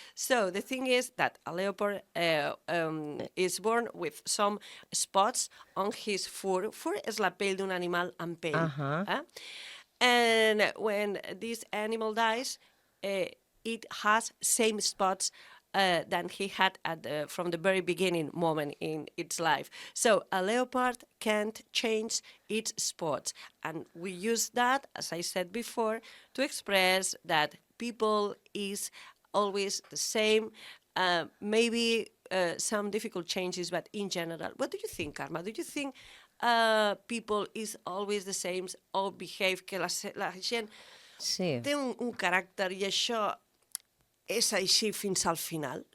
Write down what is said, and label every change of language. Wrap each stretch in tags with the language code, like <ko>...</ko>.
<en>So the thing is that a leopard is born with some spots on his fur.</en> <ca>Fur és la pell d'un animal amb pell.</ca> <en>And when this animal dies, it has same spots than he had from the very beginning moment in its life. So a leopard can't change its spots. And we use that, as I said before, to express that people is always the same. Maybe some difficult changes, but in general. What do you think, Karma? Do you think people is always the same or behave,</en> <ca>que la gent té un caràcter i això és així fins al final?</ca>